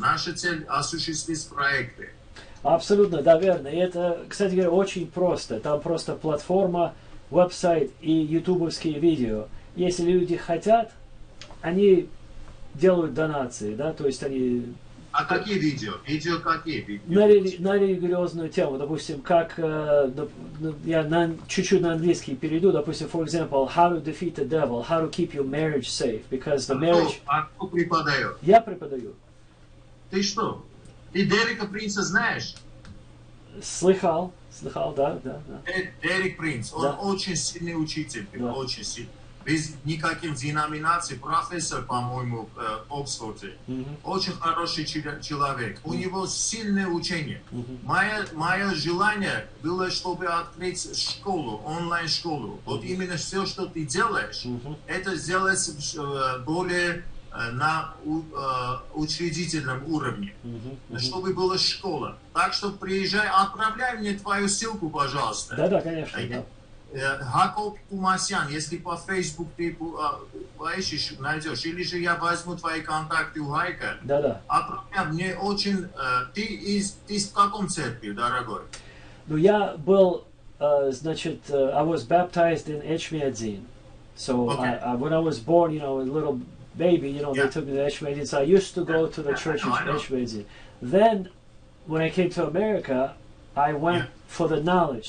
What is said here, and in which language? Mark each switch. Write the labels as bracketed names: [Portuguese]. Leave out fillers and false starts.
[Russian] Наша цель осуществить проекты. Абсолютно, да, верно. И это, кстати говоря, очень просто. Там просто платформа, веб-сайт и ютубовские видео. Если люди хотят, они делают донации, да, то есть они... А какие видео? Видео какие? На религиозную тему, допустим, как, я чуть-чуть на английский перейду, допустим, [English] for example, how to defeat the devil, how to keep your marriage safe, because the marriage... [Russian] А кто преподает? Я преподаю. Ты что? Ты Дерека Принца знаешь? Слыхал, да. Дерек Принц, он очень сильный учитель, очень сильный. Без никаких деноминаций, профессор, по-моему, в Оксфорде. Очень хороший человек. У него сильное учение. Мое желание было, чтобы открыть школу, онлайн-школу. Вот именно все, что ты делаешь, это сделать более на учредительном уровне, чтобы была школа. Так что приезжай, отправляй мне твою ссылку, пожалуйста. Да, конечно, да. Хаков Тумасян, если по Facebook ты поищешь, найдешь, или же я возьму твои контакты у Хайка. Да. Отправляй мне очень... Ты в каком церкви, дорогой? Ну, я был, значит, [English] I was baptized in Echmiadzin. So when I was born, you know, a little baby, you know, they took me to Echmiadzin. So I used to go to the church in Echmiadzin. Then, when I came to America, I went for the knowledge.